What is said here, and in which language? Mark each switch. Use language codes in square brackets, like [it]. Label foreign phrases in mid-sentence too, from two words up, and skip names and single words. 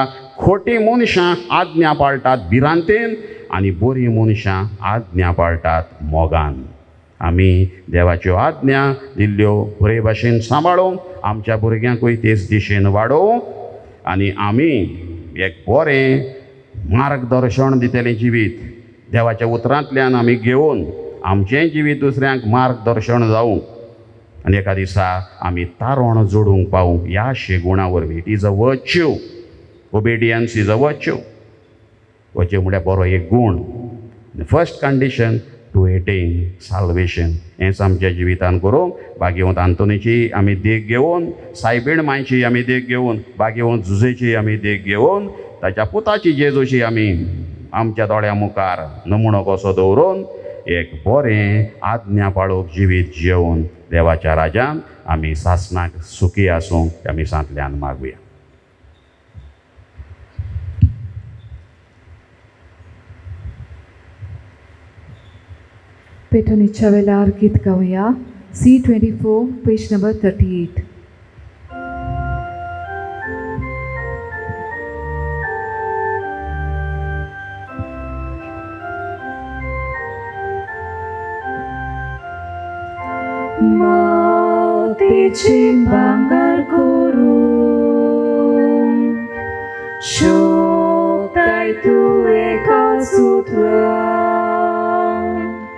[kok] खोटी मनशां आज्ञा पाळटात भिरांतेन आनी बरीं मनशां आज्ञा पाळटात मोगान आमी देवाच्यो आज्ञा दिल्ल्यो बरे भाशेन सांबाळूंक आमच्या भुरग्यांकूय तेच दिशेन वाडोवंक आनी आमी एक बरें मार्गदर्शन दितलें जिवीत देवाच्या उतरांतल्यान आमी घेवन आमचें जिवीत दुसऱ्यांक मार्गदर्शन जावंक आनी एका दिसा आमी तारण जोडूंक पावूंक ह्या शेगुणा [en] वरवीं it is a virtue obedience is a virtue [kok] वर्च्यू म्हळ्यार बरो एक गूण [en] फर्स्ट condition to attain salvation [kok] हेंच आमच्या जिवितान करूंक भाग्यवंत आंतोनीची आमी देख घेवन सायबीण मांयची आमी देख घेवन भाग्यवंत जुजेची आमी देख घेवन ताच्या पुताची जेजूची आमी आमच्या दोळ्या मुखार नमुनो कसो दवरून एक बरें आज्ञा पाळूंक जिवीत जेवन देवाच्या राजान आमी सासणाक सुखी आसूंक ह्या मिसांतल्यान मागुया. पेटणीच्या वेळार गीत गावया. [en] C24 page number 38. Matici banggar kurung Syuktai tuwe kasutlang